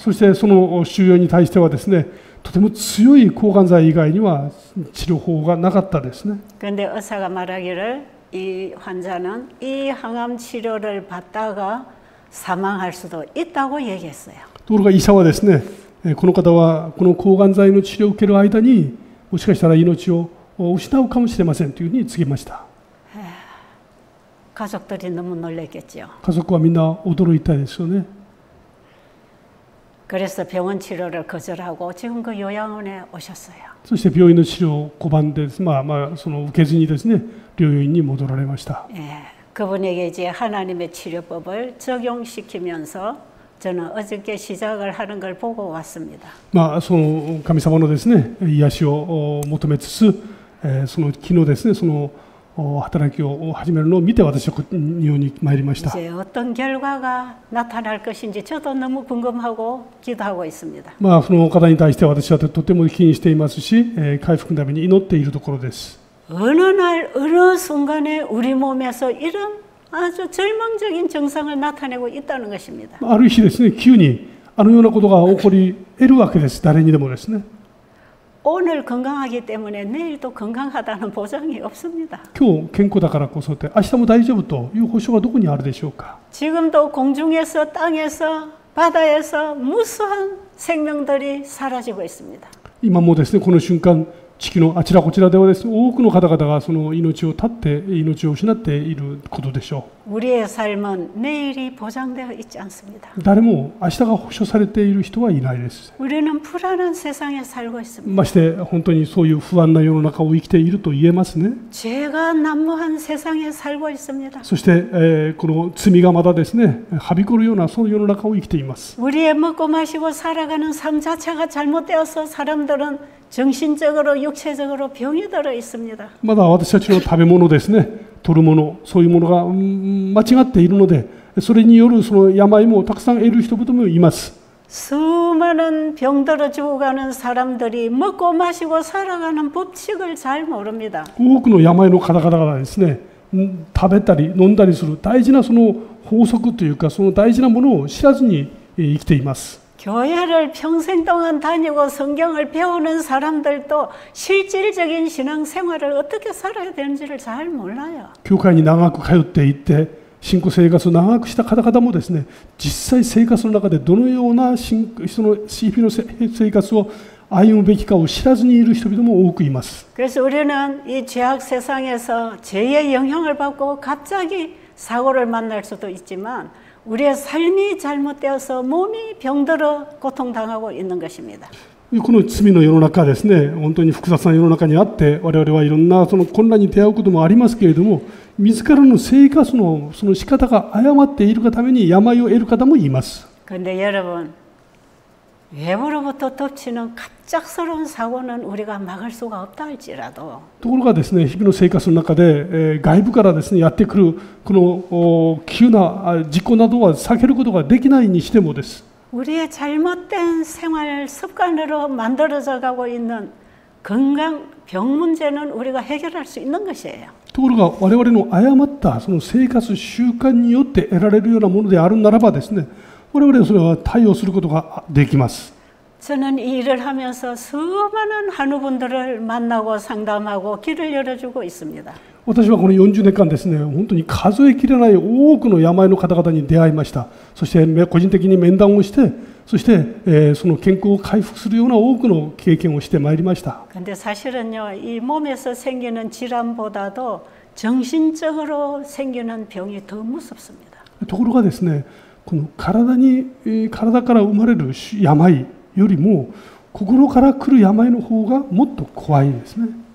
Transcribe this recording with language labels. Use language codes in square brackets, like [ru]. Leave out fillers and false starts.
[ja] そしてその腫瘍に対してはですね、とても強い抗がん剤以外には治療法がなかったですね。 [ko] 그런데 의사가 말하기를 이 환자는 이 항암 치료를 받다가 사망할 수도 있다고 얘기했어요. [ja] ところが医者はですね、この方はこの抗がん剤の治療を受ける間にもしかしたら命を失うかもしれませんというふうに告げました。 [ko] 가족들이 너무 놀랐겠죠. [ja] 家族はみんな驚いたですよね。 [ko] 그래서 병원 치료를 거절하고 지금 그 요양원에 오셨어요. [ja] そして病院の治療を拒んで、その受けずにですね、療養院に戻られました。 [ko] 그분에게 이제 하나님의 치료법을 적용시키면서 저는 어저께 시작을 하는 걸 보고 왔습니다. [ja] その神様のですね、癒しを求めつつ、その昨日ですね、その働きを始めるのを見て私は日本に参りました。 [ko] 이제 어떤 결과가 나타날 것인지 저도 너무 궁금하고 기도하고 있습니다. [ja] その方に対して私はとても気にしていますし、回復のために祈っているところです。 [ko] 어느 날 어느 순간에 우리 몸에서 이런 아주 절망적인 증상을 나타내고 있다는 것입니다. [ja] ある日ですね、急にようなことが起こり得るわけです。誰にでもですね。 [ko] 오늘 건강하기 때문에 내일도 건강하다는 보장이 없습니다. [ja] 今日健康だからこそって明日も大丈夫という保証はどこにあるでしょうか。 [ko] 지금도 공중에서 땅에서 바다에서 무수한 생명들이 사라지고 있습니다. [ja] 今もですね、この瞬間地球のあちらこちらではですね、多くの方々がその命を絶って命を失っていることでしょう。 [ko] 우리의 삶은 내일이 보장되어 있지 않습니다. [ja] 誰も明日が保証されている人はいないです。 [ko] 우리는 불안한 세상에 살고 있습니다. [ja] まして本当にそういう不安な世の中を生きていると言えますね。 [ko] 죄가 난무한 세상에 살고 있습니다. [ja] そして、この罪がまだですね、はびこるようなそういう世の中を生きています。 [ko] 우리의 먹고 마시고 살아가는 삶 자체가 잘못되어서 사람들은 정신적으로 육체적으로 병이 들어 있습니다. [ja] まだ私たちの食べ物ですね、取るもの、そういうものが間違っているので、それによるその病もたくさん得る人々もいます。 [ko] 수많은 병들어 죽어가는 사람들이 먹고 마시고 살아가는 법칙을 잘 모릅니다. [ja] 多くの病の方々がですね、食べたり飲んだりする大事なその法則というか、その大事なものを知らずに生きています。 [ko] 교회를 평생 동안 다니고 성경을 배우는 사람들도 실질적인 신앙생활을 어떻게 살아야 되는지를 잘 몰라요. [ja] 教会に長く通っていって信仰生活を長くした方々もですね、実際生活の中でどのようなその日々の生活を歩むべきかを知らずにいる人々も多くいます。 [ko] 그래서 우리는 이 죄악 세상에서 죄의 영향을 받고 갑자기 사고를 만날 수도 있지만 우리의 삶이 잘못되어서 몸이 병들어 고통당하고 있는 것입니다. [ja] この罪の世の中ですね、本当に複雑な世の中にあって、我々はいろんなその混乱に出会うこともありますけれども、自らの生活のその仕方が誤っているがために病を得る方もいます。 [ko] 그런데 여러분, 외부로부터 덮치는 갑작스러운 사고는 우리가 막을 수가 없다 할지라도 [ja] ところがですね、日々の生活の中で、外部からですね、やってくるこの急な事故などは避けることができないにしてもです。 [ko] 우리의 잘못된 생활 습관으로 만들어져 가고 있는 건강 병 문제는 우리가 해결할 수 있는 것이에요. [ja] ところが我々の誤ったその生活習慣によって得られるようなものであるならばですね、我々はそれは対応することができます。 [ko] 저는 이 일을 하면서 수많은 한우분들을 만나고 상담하고 길을 열어주고 있습니다. [ja] 私はこの40年間ですね、本当に数えきれない多くの病の方々に出会いました。そして個人的に面談をして、そして、その健康を回復するような多くの経験をしてまいりました。 [ko] 근데 사실은요, 이 몸에서 생기는 질환보다도 정신적으로 생기는 병이 더 무섭습니다. [ja] ところがですね、この体から生まれる病よりも心から来る病の方がもっと怖いですね。